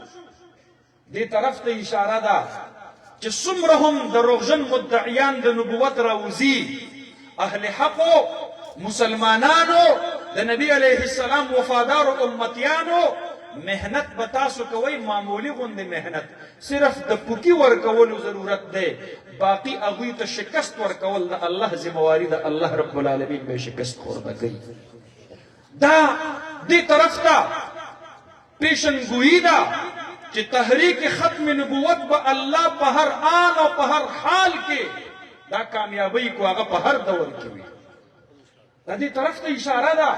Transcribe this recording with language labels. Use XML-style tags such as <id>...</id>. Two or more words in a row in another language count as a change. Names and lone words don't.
<ps>دې طرف ته اشاره ده چې څومره هم دروغجن مدعیان د نبوت راوځي، اهل حقو، مسلمانانو، د نبی</ps> <ar>علیه السلام</ar> <ps>وفادارو امتیانو، محنت به تاسو کوئ، معمولي غوندې محنت، صرف د پوکي ورکولو ضرورت دی، باقي هغوی ته شکست ورکول د الله ذمواري ده.</ps> <ar>الله رب العالمین</ar> <ps>به شکست خورده کوي. دا دې طرف ته پیشنګویي ده چې تحریک ختم نبوت به الله په هر آن او په هر حال کې دا کامیابی کو هغه په هر دور کې وي. د دې طرف ته اشاره ده.</ps>